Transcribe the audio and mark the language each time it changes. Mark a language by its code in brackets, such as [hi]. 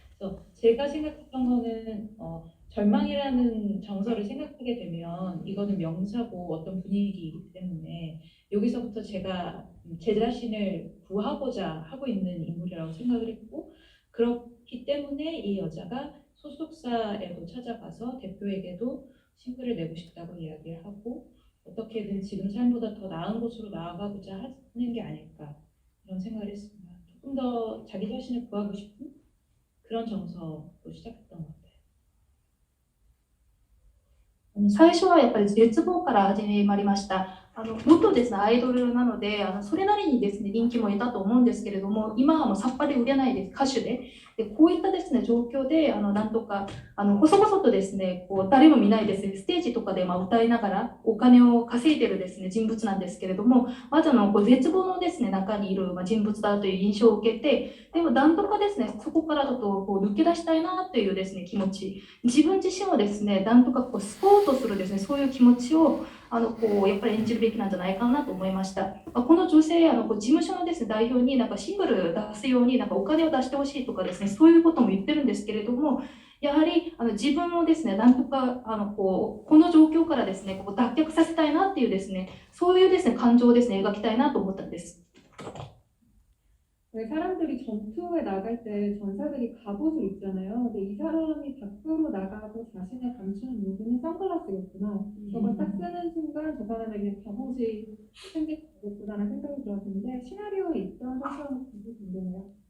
[ko] 그래서 제가 생각했던 거는 절망이라는 정서를 생각하게 되면 이거는 명사고 어떤 분위기이기 때문에 여기서부터 제가 제 자신을 구하고자 하고 있는 인물이라고 생각을 했고, 그렇기 때문에 이 여자가 소속사에도 찾아가서 대표에게도 싱글을 내고 싶다고 이야기를 하고 어떻게든 지금 삶보다 더 나은 곳으로 나아가고자 하는 게 아닐까 이런 생각을 했습니다. 조금 더 자기 자신을 구하고 싶은 그런 정서로 시작했던 것 같아요. [ja] 最初はやっぱり絶望から始まりました。元ですね、アイドルなので、それなりにですね、人気も得たと思うんですけれども、今はもうさっぱり売れないです、歌手で。こういったですね、状況で、なんとか、細々とですね、こう、誰も見ないですね、ステージとかで歌いながらお金を稼いでるですね、人物なんですけれども、まずこう絶望のですね、中にいる人物だという印象を受けて、でもなんとかですね、そこからちょっとこう抜け出したいなというですね、気持ち、自分自身をですね、なんとかこう救おうとするですね、そういう気持ちをこうやっぱり演じるべきなんじゃないかなと思いました。この女性、こう事務所のですね、代表になんかシングル出すようになんかお金を出してほしいとかですね、そういうことも言ってるんですけれども、やはり自分をですね、なんとかこの状況からですね、こう脱却させたいなっていうですね、そういうですね、感情をですね、描きたいなと思ったんです。 [ko] 왜 사람들이 전투에 나갈 때 전사들이 갑옷을 입잖아요. 근데 이 사람이 밖으로 나가고 자신을 감추는 이유는 선글라스였구나. 저걸 딱 쓰는 순간 저 사람에게 갑옷이 생겼구나라는 생각이 들었는데 시나리오에 있던 설정은 되게 궁금해요.